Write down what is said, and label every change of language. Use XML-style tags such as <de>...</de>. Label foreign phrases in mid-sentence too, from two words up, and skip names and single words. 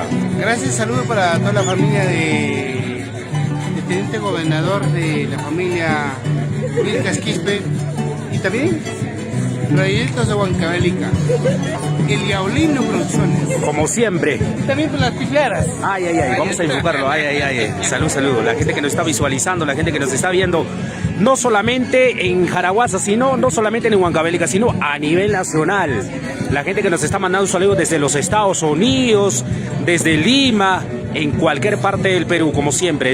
<es>Gracias, saludo para toda la familia de Teniente Gobernador, de la familia Vilcas Quispe, y también proyectos de Huancavelica, el Yaulino Producciones. Como siempre. Y también por las pifleras. Ay, ay, ay, vamos a enfocarlo. Ay, ay, ay. Salud, saludo. La gente que nos está visualizando, la gente que nos está viendo, no solamente en Jaraguaza, sino no solamente en Huancavelica, sino a nivel nacional. La gente que nos está mandando saludos desde los Estados Unidos, desde Lima, en cualquier parte del Perú, como siempre.</es>